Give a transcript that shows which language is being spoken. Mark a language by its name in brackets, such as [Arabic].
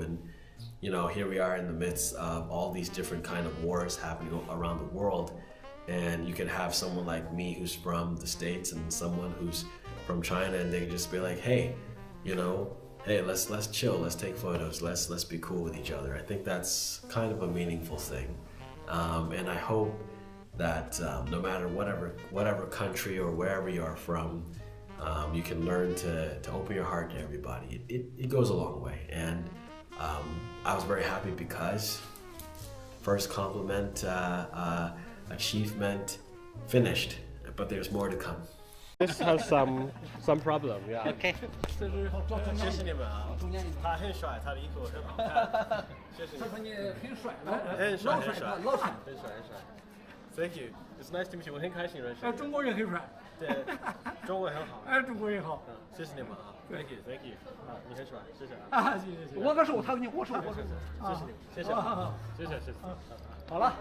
[English] And you know, here we are in the midst of all these different kind of wars happening around the world, and you can have someone like me who's from the States and someone who's from China, and they can just be like, hey, you know, hey, let's chill, let's take photos, let's be cool with each other. I think that's kind of a meaningful thing, and I hope that no matter whatever country or wherever you are from, you can learn to open your heart to everybody. It goes a long way, and I was very happy because first compliment achievement finished, but there's more to come. This has some problem, yeah. OK。 [Chinese] 谢谢你们啊，他很帅，他的衣服很好看。谢谢你们。他说你很帅，很帅，很帅，老帅。很帅，很帅。 [English] Thank you. It's nice to meet you. [Chinese] 我很开心认识你。中国人很帅。对，中文很好。中国人好。谢谢你们啊。 [English] Thank you, thank you. [Chinese] 啊，你很帅，谢谢啊。谢谢。我说他跟你，我说。谢谢你，谢谢，谢谢，谢谢。好了，